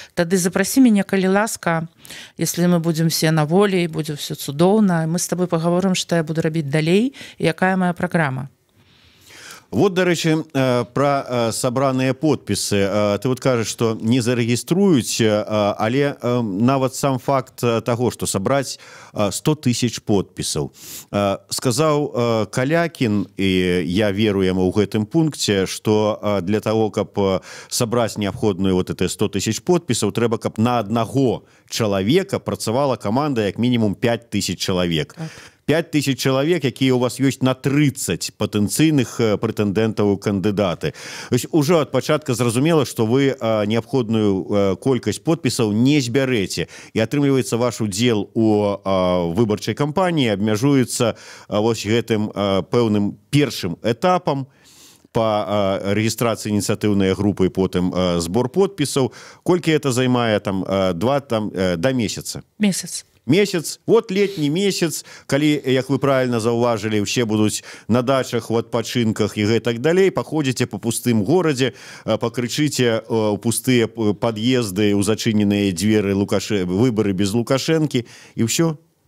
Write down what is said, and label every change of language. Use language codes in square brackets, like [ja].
[ru] Тады запроси меня, [be] калі ласка, [ru] если мы будем все на воле, и будет все цудоўна, мы с тобой поговорим, что я буду рабіць далей, и якая моя программа. [be] Вот, дарэчы, про сабраныя подпісы. Ты вот кажаш, што не зарэгіструюць, але нават сам факт таго, што сабраць 100 000 подпісаў. Сказаў Калякін, і я веру яму ў гэтым пункце, што для таго, каб сабраць неабходную [ru] вот это [be] 100 000 подпісаў, трэба, каб на аднаго чалавека працавала каманда як мінімум 5 000 чалавек. 5 000 чалавек, якія у вас ёсць на 30 патэнцыйных прэтэндэнтаў у кандыдаты. Ужо ад пачатка зразумела, што вы неабходную колькасць подпісаў не збярэце. І атрымліваецца, ваш удзел у выбарчай кампаніі абмяжуецца вось гэтым пэўным першым этапам [ru] по регистрации инициативной группы и потом сбор подписов. Кольки это займае там до месяца? [be] Месяц, вот летний месяц, калі, як вы правильно заўважылі, все будуць на дачах, в адпачынках і гэтак далей, паходзіце по пустым горадзе, пакрычыце у пустыя пад'езды, у зачыненыя дзверы выборы без Лукашэнкі, і ўсё.